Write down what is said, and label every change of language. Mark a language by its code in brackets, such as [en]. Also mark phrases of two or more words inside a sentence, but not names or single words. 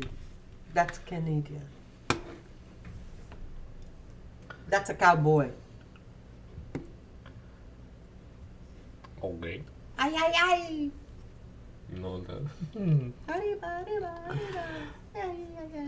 [en] That's Canadian. That's a cowboy. Okay. Ay, ay, ay. No, that. [es] Arriba, arriba, arriba. Ay, ay, ay.